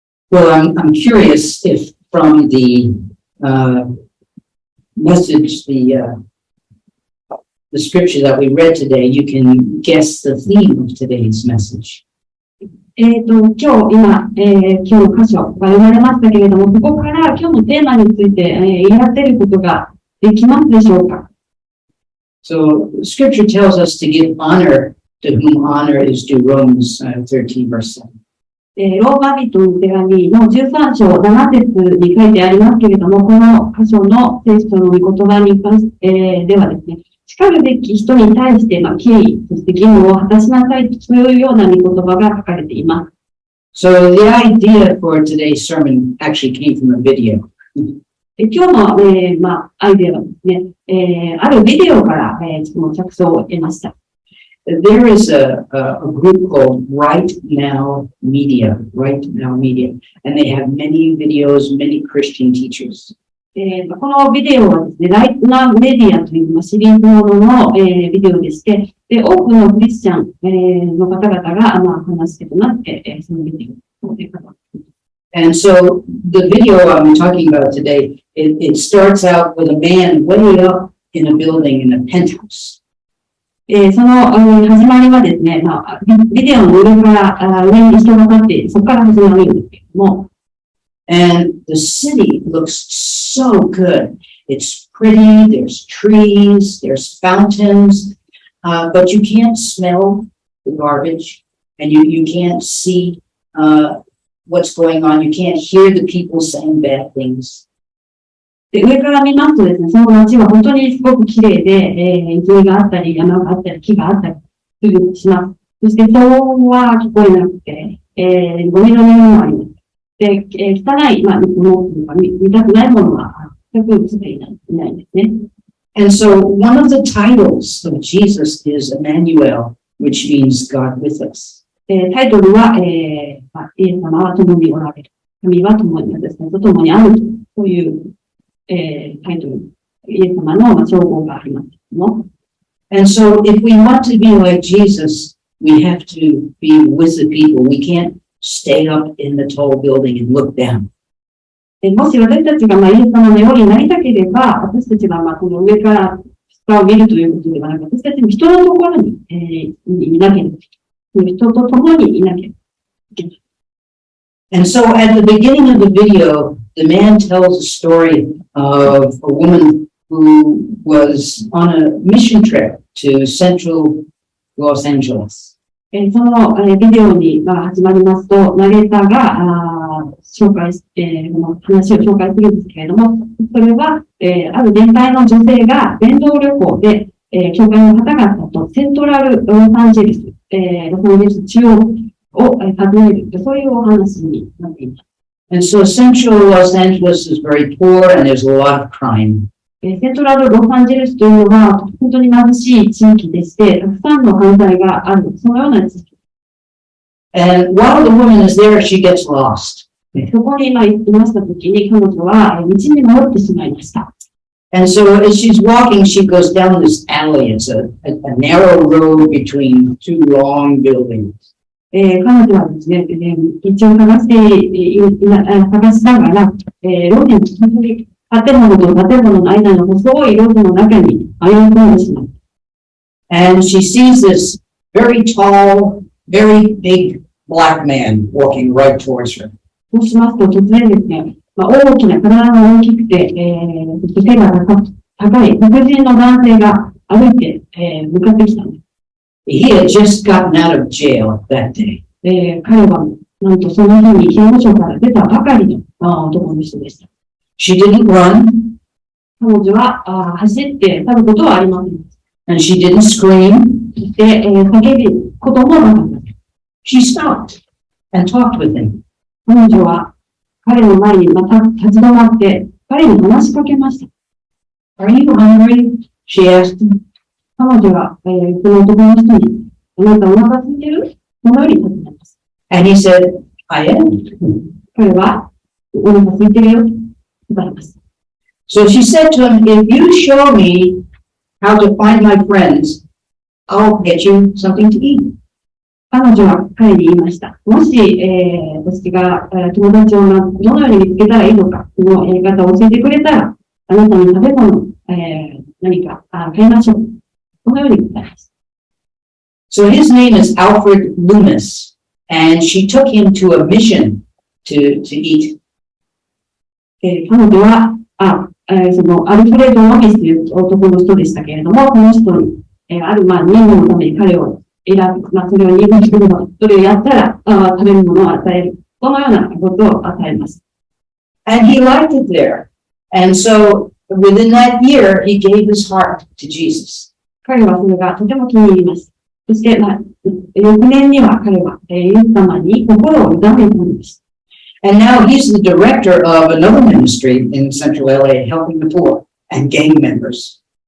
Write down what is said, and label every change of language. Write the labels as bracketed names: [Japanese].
[English] Well, I'm curious if from the message, the scripture that we read today, you can guess the theme of today's message. [Japanese] 今日の箇所が読まれましたけれども、そこから今日のテーマについて言い当てることができますでしょうか。 [English] So, scripture tells us to give honor to whom honor is due, Romans 13, verse 7. [Japanese] ローマ人の手紙の13章7節に書いてありますけれども、この箇所の聖書の御言葉に関して、ではですね、叱るべき人に対して、敬意、そして義務を果たしなさいというような御言葉が書かれています。 [English] So the idea for today's sermon actually came from a video. [Japanese] 今日の、アイデアはですね、あるビデオから、着想を得ました。 [English] There is a group called Right Now Media, and they have many videos, many Christian teachers. [Japanese] このビデオはですね、ライトナーメディアというシリーズものの、ビデオでして、多くのクリスチャン、の方々が、話してとなって、そのビデオを語っています。 [English] And so the video I'm talking about today, it starts out with a man way up in a building in a penthouse. [Japanese] その、始まりはですね、ビデオの上から上に人が立って、そこから始まるんですけれども、 [English] And the city looks so good. It's pretty, there's trees, there's fountains, but you can't smell the garbage, and you can't see what's going on. You can't hear the people saying bad things. [Japanese] で、上から見ますとですね、その街は本当にすごく綺麗で、泉があったり、山があったり、木があったりします。そして騒音は聞こえなくて、ゴミの匂いもあります。で、汚い、ものというか、見たくないものは全く映っていないんですね。 [English] And so one of the titles of Jesus is Emmanuel, which means God with us. [Japanese] タイトルは、イエス様は共におられる。神は共に私たちと共にあるという、タイトル。イエス様の称号がありますけども。 [English] And so if we want to be like Jesus, we have to be with the people. We can't stay up in the tall building and look down. [Japanese] もし私たちがイエス様のようになりたければ、私たちがこの上から下を見るということではなく、私たちも人のところに、いなければ、人と共にいなければいけない。 [English] And so at the beginning of the video, the man tells a story of a woman who was on a mission trip to central Los Angeles. [Japanese] そのビデオに始まりますと、ナレーターが紹介して、話を紹介するんですけれども、それは、ある年配の女性が伝道旅行で、教会の方々とセントラルロサンゼルス、ロサンゼルス中央を訪ねる、そういうお話になっています。 [English] And so central Los Angeles is very poor and there's a lot of crime. [Japanese] セントラルロサンゼルスというのは本当に貧しい地域でして、たくさんの犯罪がある、そのような地域。 [English] And while the woman is there, she gets lost. [Japanese] そこにいましたときに彼女は道に迷ってしまいました。 [English] And so as she's walking, she goes down this alley. It's a narrow road between two long buildings. [Japanese] 彼女はですね、道を探しながら、路地の本当に建物と建物の間の細い路地の中に迷い込んでしまう。 [English] And she sees this very tall, very big black man walking right towards her. [Japanese] そうしますと突然ですね、大きな体が大きくて、背が高い黒人の男性が歩いて、向かってきたんです。 [English] He had just gotten out of jail that day. [Japanese] 彼はなんとその日に刑務所から出たばかりの男の人でした。 [English] She didn't run. [Japanese] 彼女は走って去ることはありません。 [English] And she didn't scream. [Japanese] そして、叫ぶこともなかった。 [English] She stopped and talked with him. [Japanese] 彼女は彼の前にまた立ち止まって彼に話しかけました。 [English] Are you hungry? She asked him. [Japanese] 彼女は、この男の人に、あなたお腹空いてる？このように尋ねます。 [English] And he said, I am. [Japanese] 彼は、お腹空いてるよと答えます。 [English] So she said to him, if you show me how to find my friends, I'll get you something to eat. [Japanese] 彼女は彼に言いました。もし、私が友達をどのように見つけたらいいのか、そのやり方を教えてくれたら、あなたに食べ物、何か買いましょう。このように答えます。 [English] So his name is Alfred Loomis, and she took him to a mission to eat. [Japanese] 彼女は、そのアルフレッド・ロミスという男の人でしたけれども、この人に、ある任務のために彼を選ぶ、それを任務するの、それをやったら食べるものを与える。このようなことを与えます。 [English] And he liked it there. And so within that year, he gave his heart to Jesus. [Japanese] 彼はそれがとても気に入ります。そして、翌年には彼は、イエス様に心を委ねたのです。 [English] And now he's the director of another ministry in Central LA, helping the poor and gang members.